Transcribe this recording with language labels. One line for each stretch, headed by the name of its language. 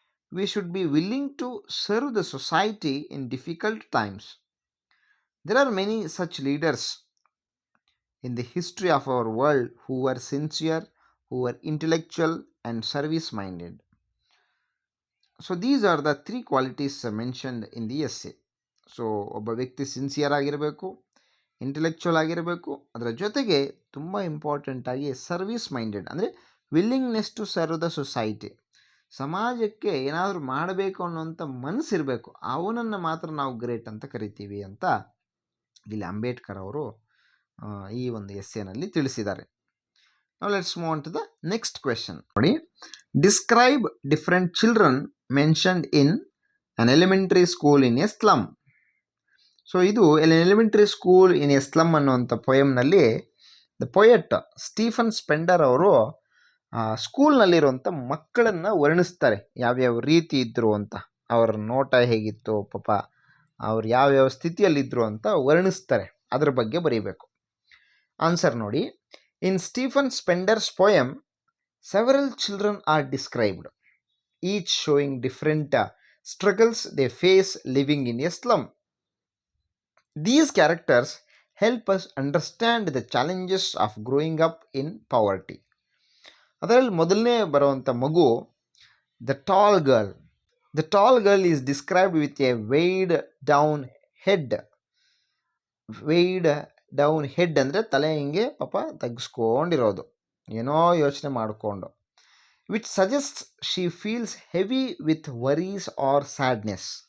English: We should be willing to serve the society in difficult times. There are many such leaders in the history of our world who were sincere, who were intellectual and service minded. So these are the three qualities mentioned in the essay.
Kannada: So ಒಬ್ಬ ವ್ಯಕ್ತಿ sincere ಆಗಿರಬೇಕು, intellectual ಆಗಿರಬೇಕು, ಅದರ ಜೊತೆಗೆ ತುಂಬ ಇಂಪಾರ್ಟೆಂಟಾಗಿ service minded, ಅಂದರೆ
English: Willingness to serve the society.
Kannada: ಸಮಾಜಕ್ಕೆ ಏನಾದರೂ ಮಾಡಬೇಕು ಅನ್ನೋಂಥ ಮನಸ್ಸಿರಬೇಕು, ಅವನನ್ನು ಮಾತ್ರ ನಾವು ಗ್ರೇಟ್ ಅಂತ ಕರಿತೀವಿ ಅಂತ ಇಲ್ಲಿ ಅಂಬೇಡ್ಕರ್ ಅವರು ಈ ಒಂದು ಎಸ್ಸೆನಲ್ಲಿ ತಿಳಿಸಿದ್ದಾರೆ.
English: Now let's move on to the next question. ನೋಡಿ, describe different children mentioned in an elementary school in a slum.
Kannada: So ಇದು elementary school in a slum ಅನ್ನುವಂಥ ಪೊಯಮ್ನಲ್ಲಿ ದ ಪೊಯೆಟ್ ಸ್ಟೀಫನ್ ಸ್ಪೆಂಡರ್ ಅವರು ಸ್ಕೂಲ್ನಲ್ಲಿರುವಂಥ ಮಕ್ಕಳನ್ನು ವರ್ಣಿಸ್ತಾರೆ, ಯಾವ್ಯಾವ ರೀತಿ ಇದ್ದರು ಅಂತ, ಅವರ ನೋಟ ಹೇಗಿತ್ತು, ಪಾಪ ಅವ್ರು ಯಾವ್ಯಾವ ಸ್ಥಿತಿಯಲ್ಲಿದ್ದರು ಅಂತ ವರ್ಣಿಸ್ತಾರೆ, ಅದ್ರ ಬಗ್ಗೆ ಬರೀಬೇಕು.
English: Answer ನೋಡಿ, in Stephen Spender's poem several children are described, each showing different struggles they face living in a slum. These characters help us understand the challenges of growing up in poverty.
Kannada: ಅದರಲ್ಲಿ ಮೊದಲನೇ ಬರುವಂಥ ಮಗು the tall girl.
English: The tall girl is described with a weighed down head. Weighed down head
Kannada: ಅಂದರೆ ತಲೆ ಹಿಂಗೆ ಪಾಪ ತಗ್ಸ್ಕೊಂಡಿರೋದು, ಏನೋ ಯೋಚನೆ ಮಾಡಿಕೊಂಡು,
English: Which suggest she feels heavy with worries or sadness.